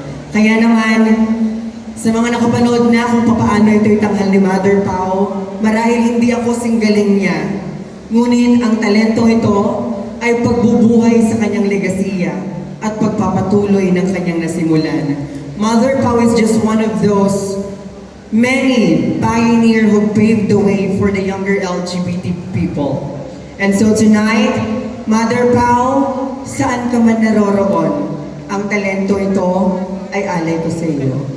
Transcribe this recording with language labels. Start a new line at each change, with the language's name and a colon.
Filipino: Kaya naman, sa mga nakapanood na kung paano ito itanghal ni Mother Pao, marahil hindi ako singgaling niya. Ngunit ang talento ito ay pagbubuhay sa kanyang legasiya at pagpapatuloy ng kanyang nasimulan.
English: Mother Pao is just one of those many pioneers who paved the way for the younger LGBT people. And so tonight,
Filipino: Mother Pao, saan ka man naroroon, ang talento ito ay alay ko sa iyo.